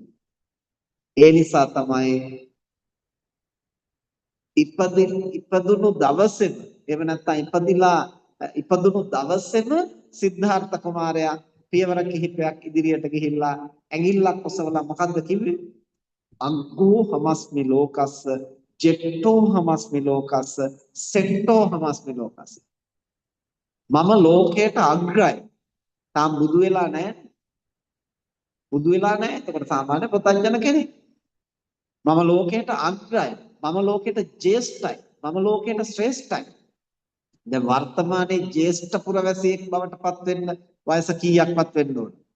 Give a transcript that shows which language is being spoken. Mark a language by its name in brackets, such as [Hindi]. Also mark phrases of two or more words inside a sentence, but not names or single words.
[Sinhala] ඒ නිසා තමයි ඉපදුණු දවසේම එහෙම නැත්නම් ඉපදුණු දවසේම සිද්ධාර්ථ කුමාරයා පියවර කිහිපයක් ඉදිරියට ගිහිල්ලා ඇඟිල්ලක් ඔසවලා මොකද්ද කිව්වේ? [Pali] අංකෝ හමස්මි ලෝකස්ස ජෙට්ටෝ හමස්මි ලෝකස්ස සෙට්ටෝ හමස්මි ලෝකස්ස. [Sinhala] මම ලෝකයට අග්‍රයි. තාම බුදු වෙලා නැහැ. බුදු වෙලා නැහැ. එතකොට සාමාන්‍ය පුතඥන කෙනෙක්. මම ලෝකයට අග්‍රයි. මම ලෝකයට ජේෂ්ඨයි. මම ලෝකයට ශ්‍රේෂ්ඨයි. දැන් වර්තමානයේ ජ්‍යෙෂ්ඨ පුරවැසියෙක් බවට පත් වෙන්න වයස කීයක්වත් වෙන්න ඕන?